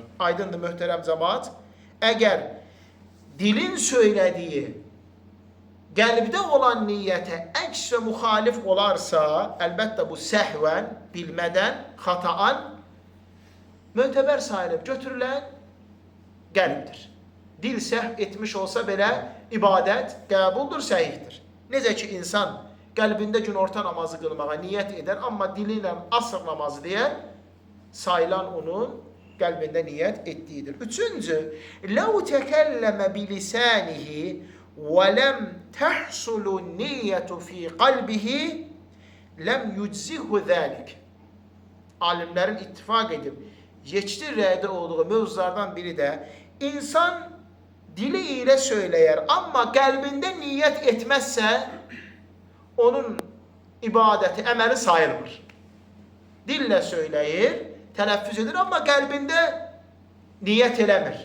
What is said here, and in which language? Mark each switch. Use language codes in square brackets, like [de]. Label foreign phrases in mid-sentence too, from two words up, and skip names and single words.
[az] Aydındır möhtərəm cəmaət. Əgər dilin söylədiyi qəlbdə olan niyyətə əks və müxalif olarsa, əlbəttə bu səhvən, bilmədən, xataan mötəbər sayılıb götürülən qəlbdir. Dil səhv etmiş olsa belə ibadət qəbuldur, səhihdir. Necə ki, insan qəlbində günorta namazı qılmağa niyyət edər, amma dili ilə asr namazı deyər, sayılan onun qəlbində niyyət etdiyidir. Üçüncü, [ar] لَوْ تَكَلَّمَ بِلِسَانِهِ وَلَمْ تَحْصُلُ النِّيَّةُ فِي قَلْبِهِ لَمْ يُجْزِهُ ذَلِكَ. [az] Alimlərin ittifaq edib, yekdil rəydə olduğu mövzulardan biri də insan dili ilə söyləyər, amma qəlbində niyyət etməzsə, onun ibadəti, əməli sayılmır. Dillə söyləyir, tələffüz edir, amma qəlbində niyyət eləmir.